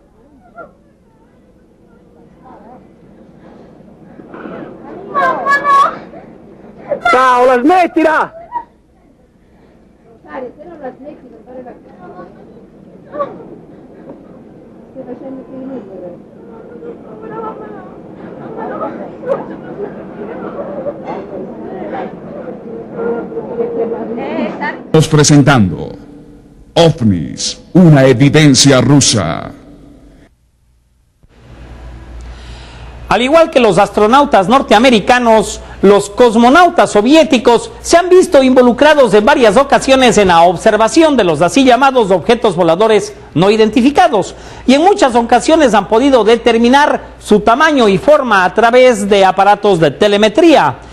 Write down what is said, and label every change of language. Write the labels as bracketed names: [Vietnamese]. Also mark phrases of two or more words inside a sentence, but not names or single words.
[Italian] Mamma no! Paola, smettila! Rosario, se non la smetti non fare la cosa. Stai facendo finire. [Spanish] Estamos presentando OVNIs, una evidencia rusa. Al igual que los astronautas norteamericanos, los cosmonautas soviéticos se han visto involucrados en varias ocasiones en la observación de los así llamados objetos voladores no identificados, y en muchas ocasiones han podido determinar su tamaño y forma a través de aparatos de telemetría.